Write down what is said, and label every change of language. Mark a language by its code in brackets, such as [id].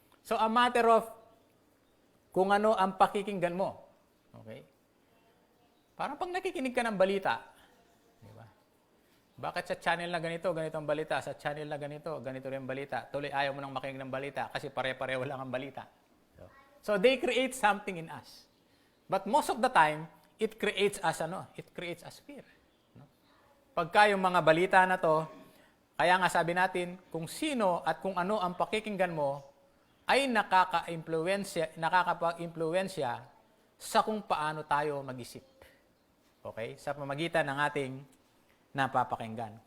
[en] So, a matter of [tl] kung ano ang pakikinggan mo. Okay? Parang pag nakikinig ka ng balita, di ba? Bakit sa channel na ganito ang balita? Sa channel na ganito rin ang balita. Tuloy ayaw mo nang makinig ng balita kasi pare-pareho lang ang balita. [en] So, they create something in us. But most of the time, it creates us fear. No? [tl] Pagka yung mga balita na to, kaya nga sabi natin, kung sino at kung ano ang pakikinggan mo, ay nakakapag-impluwensya sa kung paano tayo mag-isip. Okay? Sa pamagitan ng ating napapakinggan.